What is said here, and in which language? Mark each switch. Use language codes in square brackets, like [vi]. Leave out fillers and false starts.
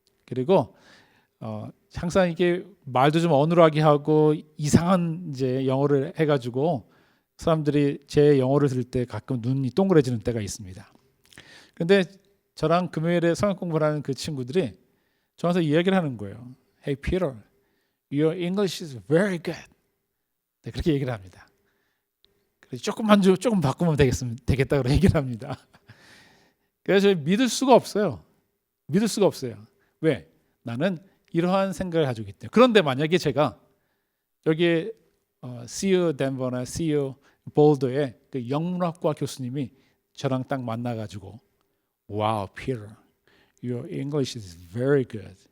[ko] 그리고 항상 이게 말도 좀 어눌하게 하고 이상한 이제 영어를 해가지고 사람들이 제 영어를 들을 때 가끔 눈이 동그래지는 때가 있습니다. 그런데 저랑 금요일에 성경 공부를 하는 그 친구들이 저한테 이야기를 하는 거예요. [en] Hey Peter, your English is very good. [ko] 네, 그렇게 얘기를 합니다. 그래서 조금 바꾸면 되겠다고 얘기를 합니다. 그래서 믿을 수가 없어요. 믿을 수가 없어요. 왜? 나는 이러한 생각을 가지고 있대요. 그런데 만약에 제가 여기 CU 덴버나 CU 볼더의 그 영문학과 교수님이 저랑 딱 만나가지고 [en] Wow, Peter, your English is very good.